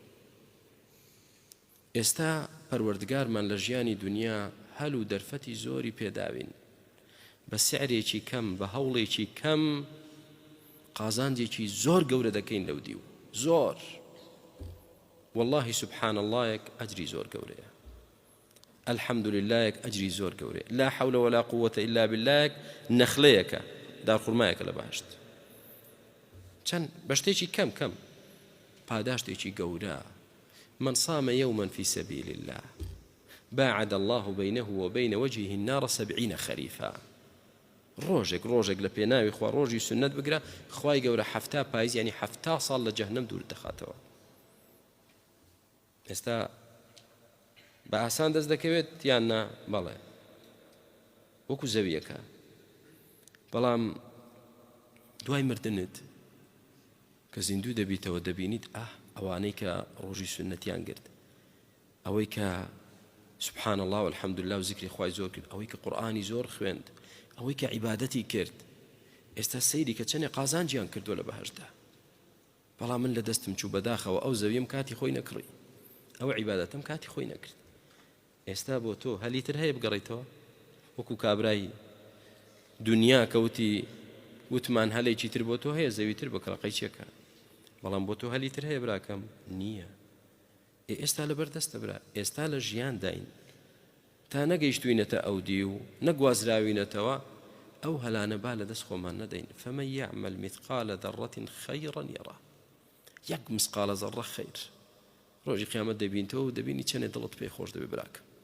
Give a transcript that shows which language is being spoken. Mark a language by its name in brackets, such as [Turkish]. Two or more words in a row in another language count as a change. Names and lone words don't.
[Central Kurdish] ئێستا پەروەردگارمان لە ژیانی دنیا هەل و دەرفەتی زۆری پێداوین، بە سعرێکی کەم، بە هەوڵێکی کەم قازانجێکی زۆر گەورە دەکەین لەو دیو، زۆر [Arabic] والله سبحان اللهیەک [Central Kurdish] ئەجری زۆر گەورەیە، [Arabic] الحمد للهیەک [Central Kurdish] ئەجری زۆر گەورەیە، [Arabic] لا حول ولا قوة إلا باللهیەک [Central Kurdish] نەخلەیەکە، دارخورمایەکە لە بەهەشت، چەند بە شتێکی کەم کەم پاداشتێکی گەورە. [Arabic] من صام يوما في سبيل الله باعد الله بينه وبين وجهه النار 70 خريفا. [Central Kurdish] ڕۆژێک لە پێناوی خوا ڕۆژی سنت بگرە، خوای گەورە 7 پاییز یعنی 7 ساڵ لە جەهەنەم دوور دەخاتەوە. ئێستا بە ئاسان دەست دەکەوێت یان نا؟ بەڵێ وەکو زەویەکە، بەڵام دوای مردنت کە زیندوو دەبیتەوە دەبینیت ئەوانەی کە ڕۆژی سنەتیان گرت، ئەوەی کە [Arabic] سبحان الله والحمد لله [Central Kurdish] و ذکری خوای زۆر کرد، ئەوەی کە قورئانی زۆر خوێند، ئەوەی کە عیبادەتی کرد، ئێستا سەیری کە چەندێک قازانجیان کردووە لە بەهەشتدا. بەڵام من لە دەستم چوو بەداخەوە ئەو زەویم کاتی خۆی نەکڕی، ئەو عیبادەتم کاتی خۆی نەکرد. ئێستا بۆ تۆ هەلیتر هەیە بگەڕیتەوە، وەکو کابرای دنیا کەوتی وتمان هەلێکی تر بۆ تۆ هەیە، زەوی تر بە کەڵقەی چێکە، بەڵام بۆ تۆ هەلیتر هەیە براکەم؟ نییە. ئێستا لەبەر دەستە برا، ئێستا لە ژیان داین تا نەگەیشتوینەتە ئەو دی و نەگوازراوینەتەوە، ئەو هەلانە با لە دەست خۆمان نەدەین. [Arabic] فمن يعمل مثقال ذرة خيرا يره، [Central Kurdish] یەک مسقالە زەڕە خەیر، ڕۆژی قیامەت دەبینیتەوە و دەبینی چەندێک دڵت پێی خۆش دەبێ براکە.